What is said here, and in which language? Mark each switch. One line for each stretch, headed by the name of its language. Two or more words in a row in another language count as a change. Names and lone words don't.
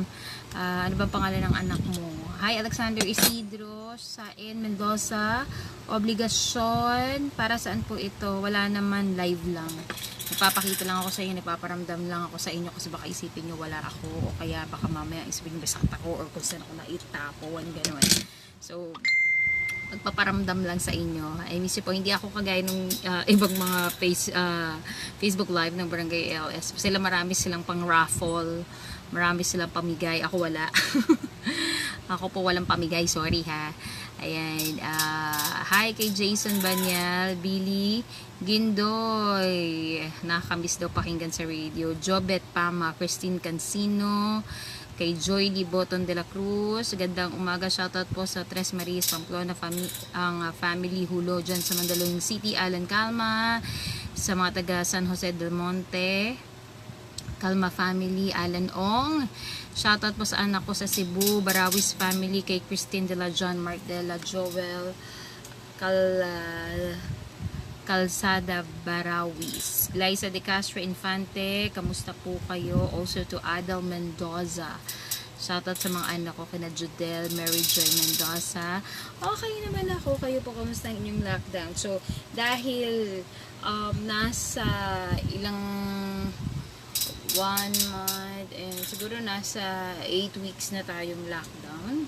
Filipino: Ano ba pangalan ng anak mo? Hi, Alexander Isidro, Sain Mendoza, obligasyon, para saan po ito? Wala naman, live lang. Nagpapakita lang ako sa inyo, nagpaparamdam lang ako sa inyo kasi baka isipin nyo wala ako, o kaya baka mamaya isipin nyo basat ako, or kung saan ako naitapuan, gano'n. So, magpaparamdam lang sa inyo.
English: I miss you
Filipino: po, hindi ako kagaya nung ibang mga Facebook Live ng Barangay LS. Sila marami silang pang raffle, marami silang pamigay, ako wala. Ako po walang pamigay, sorry ha. Ayan, hi kay Jason Banyal, Billy Gindoy, nakakamiss daw pakinggan sa radio, Jobet Pama, Christine Cancino, kay Joy Liboton de la Cruz, gandang umaga, shoutout po sa Tres Marias, Pamplona, ang family Hulo dyan sa Mandaluyong City, Alan Calma, sa mga taga San Jose del Monte, Calma family, Alan Ong, shoutout po sa anak ko sa Cebu, Barawis family, kay Christine de la John, Mark de la Joel, Calzada Barawis, Liza de Castro Infante, kamusta po kayo?
English: Also to
Filipino: Adel Mendoza, shoutout sa mga anak ko, kina Judel, Mary Joy Mendoza. Okay naman ako, kayo po, kamusta ang inyong lockdown? So, dahil nasa ilang
English: 1 month and
Filipino: siguro nasa 8 weeks na tayong lockdown.